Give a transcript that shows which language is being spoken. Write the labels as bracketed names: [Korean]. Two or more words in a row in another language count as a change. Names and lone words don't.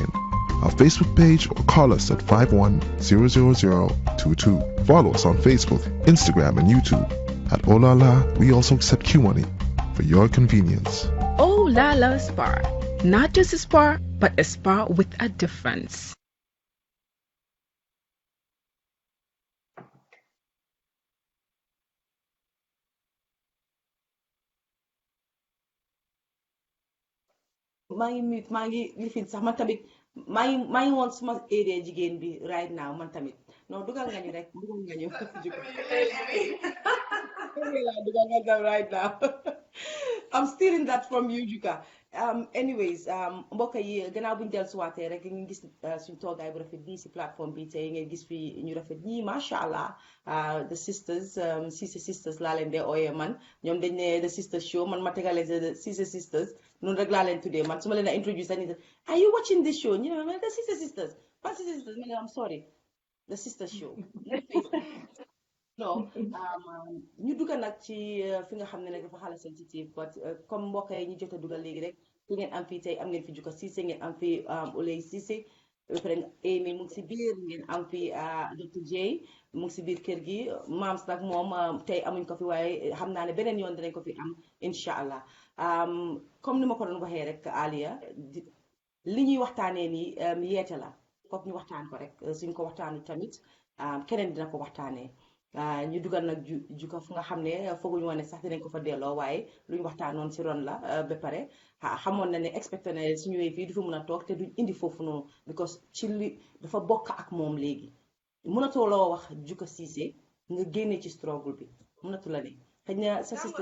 [English] Our Facebook page or call us at 51-00022. Follow us on Facebook, Instagram, and YouTube. At Olala, we also accept Q-Money for your convenience. Oh La La Spa, not just a spa, but a spa with a difference. [Wolof] maa ngi mute maa ngi lifin sax man tamit maa ngi woon suma area jigéen bi [English] right now [Wolof] man tamit non dugal nga ñu rek dugal nga ñu dugal nga ñu [English] right now I'm stealing that from you Juka. [Wolof] Anyways mbokk yi gannaaw bu ñu dellusiwaatee rek ñu gis suñu toogaay bu rafet bii si plateforme bi tey ngeen gis fi ñu rafet ñii [Arabic] ما شاء الله [English] the sisters [Wolof] Ceesay sisters laa leen dee ooyee man ñoom dañ ne [English] the sisters show [Wolof] man ma tegale the Ceesay sisters noonu rek laa leen tuddee man su ma leen a introduce dañuy def [English] are you watching this show [Wolof] ñu ne ma the Ceesay sisters fan Ceesay sisters ma ne [English] I'm sorry the sisters show [Wolof] non ñu dugga nag ci fi nga xam ne nag dafa xala sensitive but comme mbokk yi ñu jot a dugal léegi rek fi ngeen am fii tey am ngeen fi Juka Ceesay ngeen am fi Oley Ceesay ba pare Amy mu ngi si biir ngeen am fi Dr J mu ngi si biir kër gi Mams nag moom tey amuñ ko fi waaye xam naa ne beneen yoon dinañ ko fi am incha allah comme ni ma ko doon waxee rek Aliya li ñuy waxtaanee nii yeete la foog ñu waxtaan ko rek suñ ko waxtaanu tamit keneen dina ko waxtaanee ñu dugal nag Juka fu nga xam ne fooguñu woon ne sax dinañ ko fa delloo waaye lu ñu waxtaanoon si ron la ba pare xamoon na ne expecté na su ñëwee fii du fi mun a toog te duñ indi foofu noonu because ci li dafa bokk ak moom léegi mënatoo loo wax Juka Ceesay nga génne ci struggle bi mënatu la ne xëy na sa sister